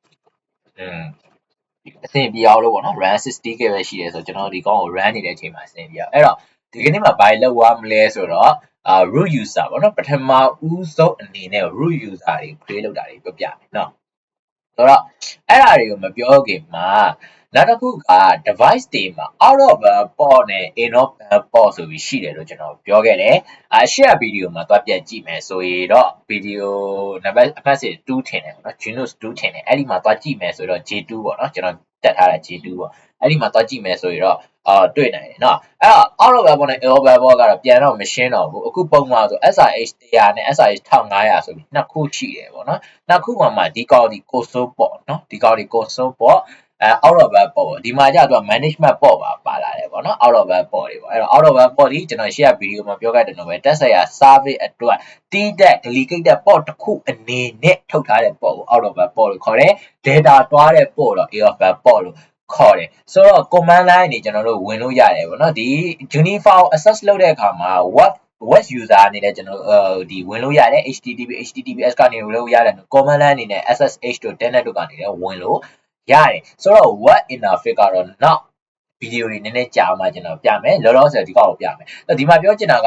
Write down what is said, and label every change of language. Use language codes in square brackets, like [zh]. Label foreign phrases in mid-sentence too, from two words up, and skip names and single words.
[my] အဆင်ပြေအောင်လို့ပေါ့နော် RAM 60GB ပဲရှိတယ်ဆိုတော့ကျွန်တော်ဒီကောင်ကို run နေတဲ့အချိန်မှာအဆင်ပြေအောင်အဲ့တော့ဒီကနေ့မှာဘာလုပ် ရမလဲဆိုတော့ [en] root user [my] ပေါ့နော်ပထမဦးဆုံးအနေနဲ့ [en] root user [my] တွေ create လုပ်တာတွေပြောပြမယ်နော်ဆိုတော့အဲ့ဒါတွေကိုမပြောခင်မှာနောက်တစ်ခုက device တွေမှာ [en] out of band port [my] နဲ့ [en] in of band port [my] ဆိုပြီးရှိတယ်လို့ကျွန်တော်ပြောခဲ့တယ် [en] share video [my] မှာသွားပြန်ကြည့်မယ်ဆိုရင်တော့ video နံပါတ်အမှတ်စဉ်2ထင်တယ်ပေါ့နော် Genos 2ထင်တယ်အဲ့ဒီမှာသွားကြည့်မယ်ဆိုတော့ J2 ပေါ့နော်ကျွန်တော်တက်ထားတာ J2 ပေါ့အဲ့ဒီမှာသွားကြည့်မယ်ဆိုရင်တော့တွေ့နိုင်တယ်เนาะအဲ့တော့ [en] out of band port [my] နဲ့ [en] in of band port [my] ကတော့ပြန်တော့မရှင်းတော့ဘူးအခုပုံမှန်ဆို SIH 100နဲ့ SIH 1500ဆိုပြီးနှစ်ခုရှိတယ်ပေါ့နော်နှစ်ခုမှာဒီကောင်ဒီ console ပေါ့နော်ဒီကောင်ဒီ console ပေါ့ [en] out of band port [my] ဒီမှာကျတော့ [en] management port [my] ပါလာတယ်ပေါ့နော် [en] out of band port [my] တွေပေါ့အဲ့တော့ [en] out of band port [my] ဒီကျွန်တော် [en] share video [my] မှာပြောခဲ့တယ်လို့ပဲတက်ဆိုင်ရာ service အတွက်တီးတဲ့ [en] delegate port [my] တစ်ခုအနေနဲ့ထုတ်ထားတဲ့ port ကို [en] out of band port [my] လို့ခေါ်တယ် data တွားတဲ့ port တော့ [en] in of band port [my] လို့ခေါ်တယ်ဆိုတော့ [en] command line [my] တွေကျွန်တော်တို့ဝင်လို့ရတယ်ပေါ့နော်ဒီ [en] uniform access [my] လုပ်တဲ့အခါမှာ [en] web user [my] အနေနဲ့ ကျွန်တော်ဒီဝင်လို့ရတယ် https ကနေဝင်လို့ရတယ် [en] command line [my] အနေနဲ့ ssh တို့ telnet တို့ကနေလည်းဝင်လို့ရတယ်ဆိုတော့ [en] web interface [my] ကတော့နောက်ဗီဒီယိုတွေနည်းနည်းကြာမှကျွန်တော်ပြမယ်လောလောဆယ်ဒီကောက်ကိုပြမယ်ဒီမှာပြောချင်တာက